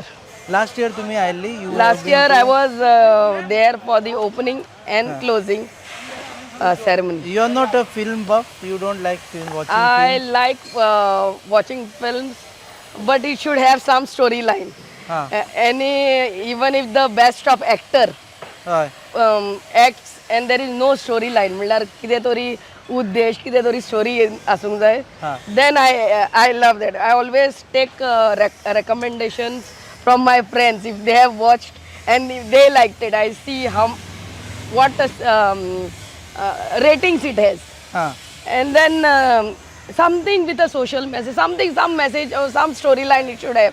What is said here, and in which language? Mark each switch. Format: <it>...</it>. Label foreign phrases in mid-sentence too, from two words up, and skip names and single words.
<en>last year</en> <kok>तुम्ही आयल्ली?</kok> <en>Last year I was there for the opening and closing ceremony. You are not a film buff, you don't like film watching I films? like watching films, but it should have some storyline. Even if the best of actor</en> <kok>हय.</kok> <en>acts and there is no storyline,</en> <kok>म्हणल्यार कितें तरी उद्देश कितें तरी स्टोरी आसूंक जाय,</kok> <en>then I love that. I always take recommendations from my friends if they have watched and if they liked it. I see what ratings it has. And then something with a social message, some message or some storyline it should have.</en>